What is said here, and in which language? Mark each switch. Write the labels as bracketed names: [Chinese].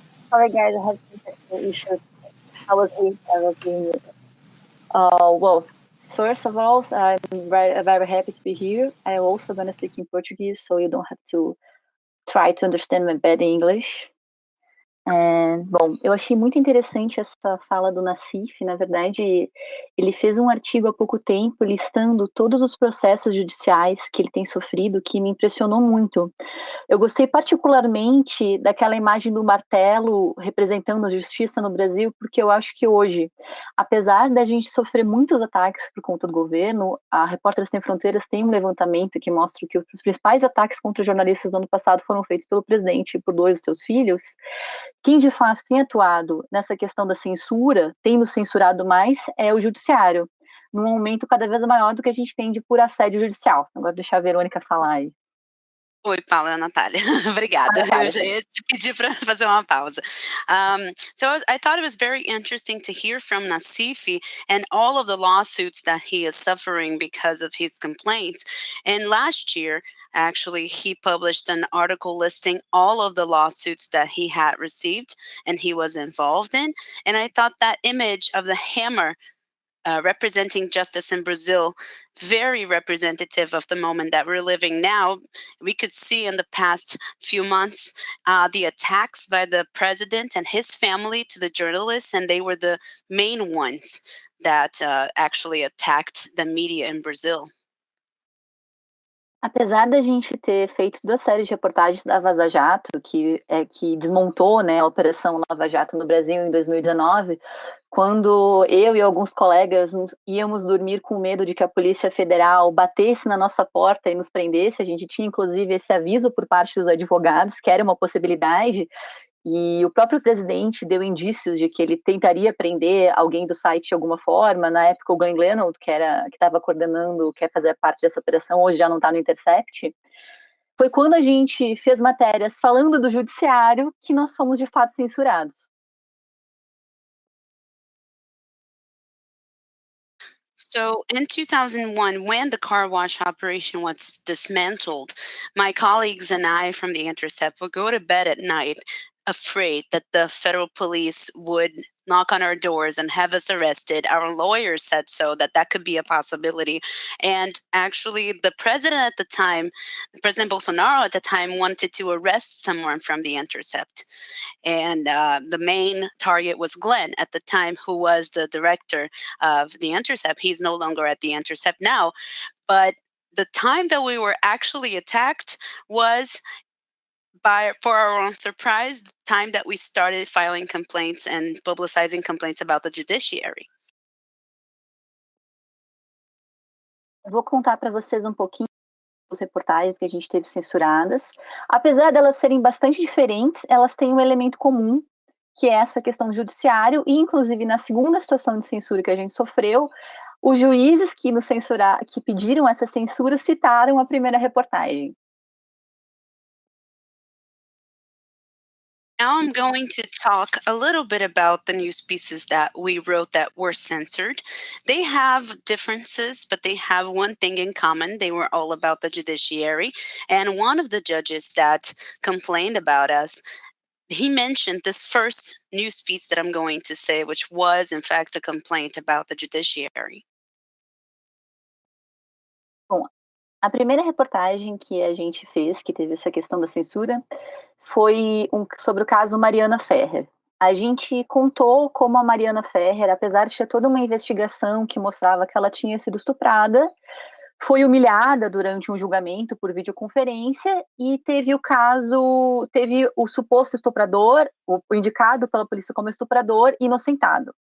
[English] Sorry, guys, I had some technical issues. I was being muted. Well, first of all, I'm very happy to be here. I'm also going to speak in Portuguese, so you don't have to try to understand my bad English. [Portuguese] Bom, eu achei muito interessante essa fala do Nassif. Na verdade, ele fez um artigo há pouco tempo listando todos os processos judiciais que ele tem sofrido, que me impressionou muito. Eu gostei particularmente daquela imagem do martelo representando a justiça no Brasil, porque eu acho que hoje, apesar da gente sofrer muitos ataques por conta do governo, a Repórteres Sem Fronteiras tem um levantamento que mostra que os principais ataques contra jornalistas no ano passado foram feitos pelo presidente e por 2 de seus filhos. Quem de fato tem atuado nessa questão da censura, tendo censurado mais, é o judiciário, num aumento cada vez maior do que a gente tem de por assédio judicial. Agora deixar a Verônica falar aí. Oi, Paula, Natália. Obrigada. Eu já ia te pedir para fazer uma pausa. [English] So I thought it was very interesting to hear from Nassif and all of the lawsuits that he is suffering because of his complaints. And last year, actually, he published an article listing all of the lawsuits that he had received and he was involved in. And I thought that image of the hammer representing justice in Brazil, very representative of the moment that we're living now. We could see in the past few months the attacks by the president and his family to the journalists, and they were the main ones that actually attacked the media in Brazil. [Portuguese] Apesar da gente ter feito toda a série de reportagens da Vaza Jato, que desmontou, né, a Operação Lava Jato no Brasil em 2019, quando eu e alguns colegas íamos dormir com medo de que a Polícia Federal batesse na nossa porta e nos prendesse, a gente tinha inclusive esse aviso por parte dos advogados, que era uma possibilidade, e o próprio presidente deu indícios de que ele tentaria prender alguém do site de alguma forma. Na época, o Glenn Reynolds, que estava coordenando, quer fazer parte dessa operação, hoje já não está no Intercept. Foi quando a gente fez matérias falando do judiciário que nós fomos de fato censurados. [English] So in 2001, when the car wash operation was dismantled, my colleagues and I from the Intercept would go to bed at night afraid that the federal police would knock on our doors and have us arrested. Our lawyers said so, that could be a possibility. And actually, the president at the time, President Bolsonaro at the time, wanted to arrest someone from the Intercept. And the main target was Glenn at the time, who was the director of the Intercept. He's no longer at the Intercept now. But the time that we were actually attacked was, for our own surprise, the time that we started filing complaints and publicizing complaints about the judiciary. [Portuguese] Eu vou contar para vocês um pouquinho das reportagens que a gente teve censuradas. Apesar delas serem bastante diferentes, elas têm um elemento comum, que é essa questão do judiciário, e inclusive na segunda situação de censura que a gente sofreu, os juízes que pediram essa censura citaram a primeira reportagem. [English] Now I'm going to talk a little bit about the news pieces that we wrote that were censored. They have differences, but they have one thing in common. They were all about the judiciary. And one of the judges that complained about us he mentioned this first news piece that I'm going to say, which was in fact a complaint about the judiciary. [Portuguese] Bom, a primeira reportagem que a gente fez, que teve essa questão da censura, foi sobre o caso Mariana Ferrer. A gente contou como a Mariana Ferrer, apesar de ter toda uma investigação que mostrava que ela tinha sido estuprada, foi humilhada durante um julgamento por videoconferência e teve o suposto estuprador, o indicado pela polícia como estuprador, inocentado.